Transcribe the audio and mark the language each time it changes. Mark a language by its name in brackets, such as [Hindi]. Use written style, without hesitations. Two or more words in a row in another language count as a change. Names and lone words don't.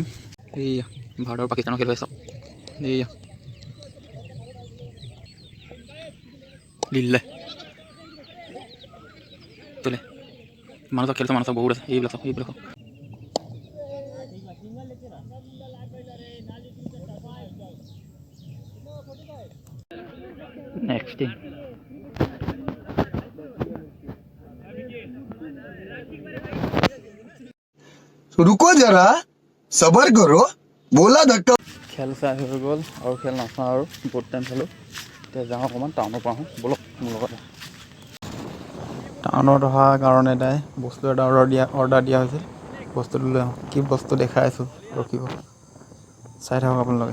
[Assamese] এইয়া ভাৰত আৰু পাকিস্তানৰ খেল হৈ চাওক। এইয়া দিলে তোলে মানুহ খেলছে, মানুহ বহুত আছে। এইবিলাক চাওক। নেক্সট [Hindi] रुको जरा सबर करो बोला धक्का। [Assamese] খেল চাই হৈ গ'ল আৰু খেল নাচাওঁ আৰু বহুত টাইম চালোঁ। এতিয়া যাওঁ অকণমান টাউনৰ পৰা আহোঁ। ব'লক মোৰ লগত। টাউনত অহাৰ কাৰণে তাই বস্তু এটা অৰ্ডাৰ দিয়া হৈছিল। বস্তুটো লৈ আহোঁ। কি বস্তু দেখাই আছোঁ, ৰখিব, চাই থাকক আপোনালোকে।